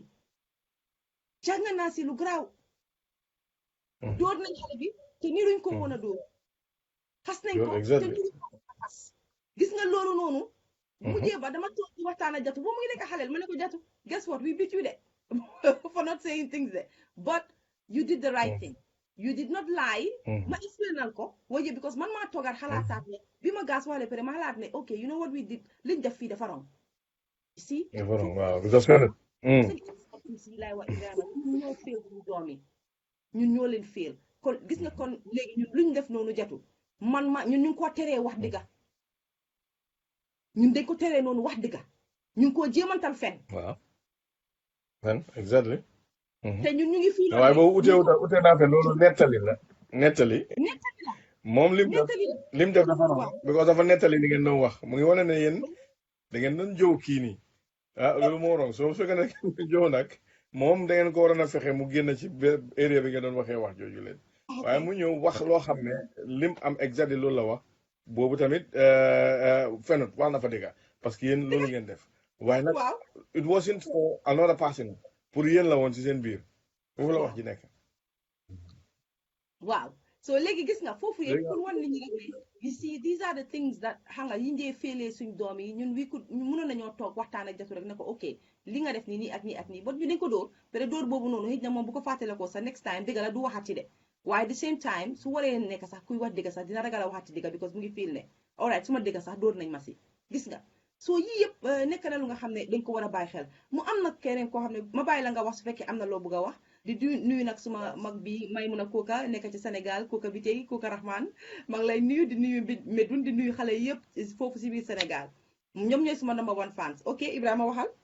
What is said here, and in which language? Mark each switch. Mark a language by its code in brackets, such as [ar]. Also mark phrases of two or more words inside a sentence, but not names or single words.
[wo] naa si lu garaaw dóor nañ xale bi te ni duñ ko woon a dóor xas nañ ko te ni duñ ko xas gis nga loolu noonu mujjee ba dama toog di waxtaan ak Jatu boo mu ngi nekk xaleel ma ne ko Jatu [en] guess what we beat you de for not saying things de but you did the right thing you did not lie [wo] ma explainal ko waje because man maa toogaat xalaataat ne bi ma Gas waxle pare ma xalaat ne [en] ok you know what we did [wo] liñ def fii dafa wrong si laay wax Ibrahima ñun ñoo féel suñu doom yi ñun ñoo leen féel kon gis nga kon léegi ñun luñ def noonu Jatu ñun ñu ngi ko teree wax dëgga ñun dañ ko teree noonu wax dëgga ñu ngi koo jéemantal fen waaw fen exactly te ñun ñu ngi fii waaye boobu ute naa fe loolu nettali moom lim def dafa wrong because dafa nettali li ngeen doon wax mu ngi wane ne yéen da ngeen doon jow kii nii loolu moo wrong soo fekkee ne jow nag moom da ngeen ko waroon a fexe mu génn ci area bi ngeen doon waxee wax jooju leen waaye mu ñëw wax loo xam ne lim am exactly loolu la wax boobu tamit fenut wax na fa dëgga [fr] parce que yéen [wo] loolu ngeen def waaye nag [en] it wasn't for another person [wo] pour yéen la woon ci seen biir foofu la wax ji nekk waaw so léegi gis nga foofu yëpp pour wan nit ñi rek ne [en] you see these are the things that [wo] xam nga yi njee féelee suñ doom yi ñun mënoon nañoo toog waxtaan ak Jatu rek ne ko ok li nga def nii ak nii but ñu dañ ko dóor peut-être dóor boobu noonu xëy na moom bu ko fàttale ko sa [en] next time [wo] dëgg la du waxati de waaye [en] the same time [wo] su waree nekk sax kuy wax dëgg sax dina ragal a waxati dëgg because mu ngi feel ne alright su ma dëgg sax dóor nañ ma si gis nga soo yii yëpp nekk na lu nga xam ne dañ ko war a bàyyi xel mu am nag keneen koo xam ne ma bàyyi la nga wax su fekkee am na loo bëgg a wax di nuyu nag suma mag bi Maymuna Koka nekk ci Sénégal Koka bi tey Koka Rahman maa ngi lay nuyu di nuyu Médoune di nuyu xale yëpp foofu si biir Sénégal ñoom ñooy suma [en] number 1 fans ok [wo] Ibrahima waxal.